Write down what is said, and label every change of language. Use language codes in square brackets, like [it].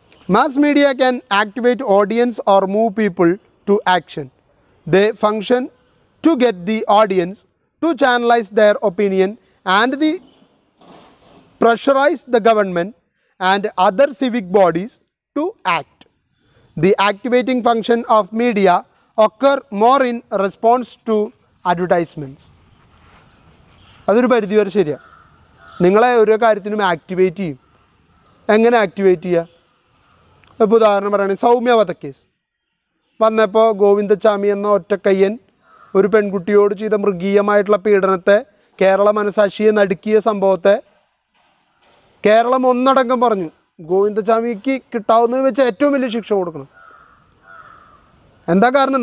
[en] Mass media can activate audience or move people to action. They function to get the audience to channelise their opinion and the pressurize the government and other civic bodies to act. The activating function of media occur more in response to advertisements. [ml] അതൊരു പരിധി വരെ ശരിയാണ്. നിങ്ങളെ ഓരോ കാര്യത്തിനും activate ചെയ്യും. എങ്ങനെ activate ചെയ്യുക? ഇപ്പോൾ ഉദാഹരണം പറയുകയാണെങ്കിൽ സൗമ്യ വധക്കേസ് വന്നപ്പോൾ ഗോവിന്ദച്ചാമി എന്ന ഒറ്റക്കയ്യൻ ഒരു പെൺകുട്ടിയോട് ചെയ്ത മൃഗീയമായിട്ടുള്ള പീഡനത്തെ, കേരള മനസാക്ഷിയെ നടുക്കിയ സംഭവത്തെ കേരളം ഒന്നടങ്കം പറഞ്ഞു ഗോവിന്ദച്ചാമിക്ക് കിട്ടാവുന്നത് വെച്ച് ഏറ്റവും വലിയ ശിക്ഷ കൊടുക്കണം. എന്താ കാരണം?